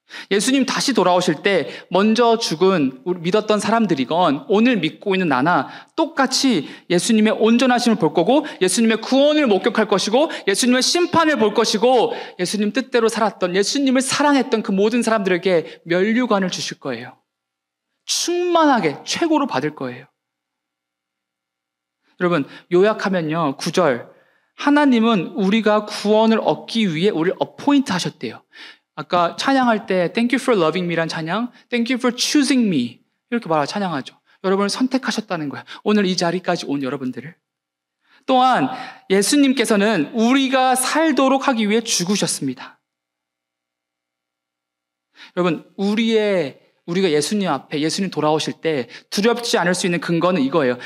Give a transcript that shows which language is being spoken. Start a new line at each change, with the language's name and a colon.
Korean: 예수님 다시 돌아오실 때 먼저 죽은 믿었던 사람들이건 오늘 믿고 있는 나나 똑같이 예수님의 온전하심을 볼 거고 예수님의 구원을 목격할 것이고 예수님의 심판을 볼 것이고 예수님 뜻대로 살았던 예수님을 사랑했던 그 모든 사람들에게 면류관을 주실 거예요. 충만하게 최고로 받을 거예요. 여러분 요약하면요 9절 하나님은 우리가 구원을 얻기 위해 우리를 어포인트 하셨대요. 아까 찬양할 때
English: Thank you for loving me
Korean: 란 찬양,
English: Thank you for choosing me
Korean: 이렇게 말하고 찬양하죠. 여러분을 선택하셨다는 거예요. 오늘 이 자리까지 온 여러분들을. 또한 예수님께서는 우리가 살도록 하기 위해 죽으셨습니다. 여러분, 우리가 예수님 앞에 예수님 돌아오실 때 두렵지 않을 수 있는 근거는 이거예요.